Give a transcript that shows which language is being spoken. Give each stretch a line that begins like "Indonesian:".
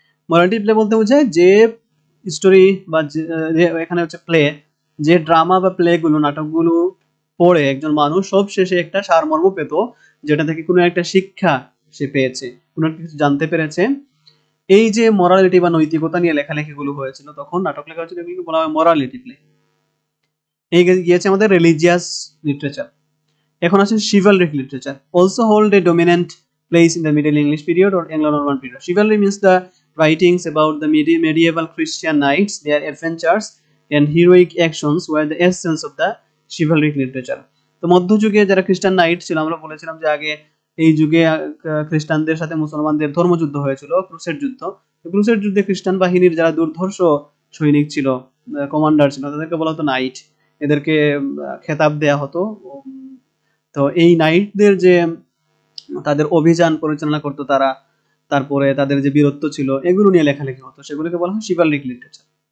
Bangla: Morality play বলতে বোঝায় যে স্টোরি বা এখানে হচ্ছে প্লে, যে ড্রামা বা প্লেগুলো, নাটকগুলো পড়ে একজন মানুষ সব শেষে একটা সারমর্ম পেত, যেটা থেকে কোনো একটা শিক্ষা সে পেয়েছে, কোনো কিছু জানতে পেরেছে। এই যে মোরালিটি বা নৈতিকতা নিয়ে লেখালেখিগুলো হয়েছিল, তখন নাটক লেখা হয়েছিল, এগুলোকে বলা হয় মোরালিটি প্লে। এই গিয়েছে আমাদের রিলিজিয়াস লিটারেচার। এখন আছে
English: chivalric literature, also hold a dominant place in the Middle English period or Anglo Norman period. Chivalry means the writings about the medieval Christian knights, their adventures and heroic actions were the essence of the chivalric literature.
Bangla: তো মধ্যযুগে যারা খ্রিস্টান night ছিল, আমরা বলেছিলাম যে আগে এই যুগে খ্রিস্টানদের সাথে মুসলমানদের ধর্মযুদ্ধ হয়েছিল, ক্রুসেড যুদ্ধ। ক্রুসেড যুদ্ধে খ্রিস্টান বাহিনীর যারা দুর্ধর্ষ সৈনিক ছিল, কমান্ডার ছিল, তাদেরকে বলা হতো নাইট। এদেরকে খেতাব দেয়া হতো। তো এই নাইটদের যে তাদের অভিযান পরিচালনা করতো তারা, তারপরে তাদের যে বীরত্ব ছিল, এগুলো নিয়ে লেখালেখি হতো, সেগুলোকে বলা হয় চিভালরিক লিটারেচার।